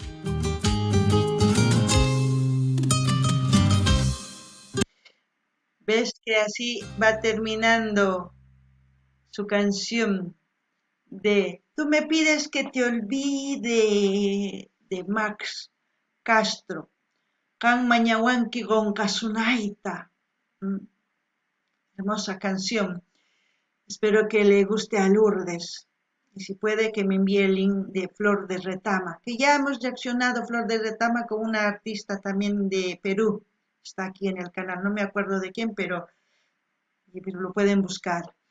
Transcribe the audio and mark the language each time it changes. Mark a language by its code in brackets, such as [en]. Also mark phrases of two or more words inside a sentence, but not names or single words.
[es] ¿Ves que así va terminando su canción de Tú me pides que te olvide de Max Castro? [qu] Kan mañawanki gonkasunaita. [es] Hermosa canción. Espero que le guste a Lourdes. Y si puede que me envíe el link de Flor de Retama, que ya hemos reaccionado Flor de Retama con una artista también de Perú, está aquí en el canal, no me acuerdo de quién, pero lo pueden buscar.